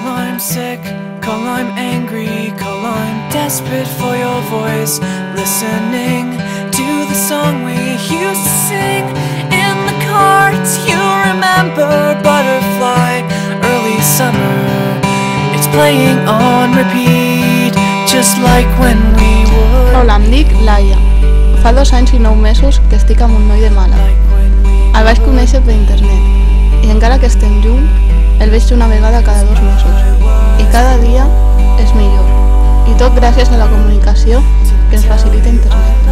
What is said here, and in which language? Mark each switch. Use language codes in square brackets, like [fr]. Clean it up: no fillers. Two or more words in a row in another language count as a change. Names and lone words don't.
[en] I'm sick, call I'm angry, call I'm desperate for your voice. Listening to the song we used to sing in the car. Do you remember Butterfly, early summer? It's playing on repeat, just like when we would. [ca] Hola, em dic Laia. Fa 2 anys i 9 mesos que estic amb un noi de Màlaga. El vaig conèixer per internet i encara que estem junts, el veig una vegada cada 2 mesos i cada dia és millor. I tot gràcies a la comunicació que ens facilita internet.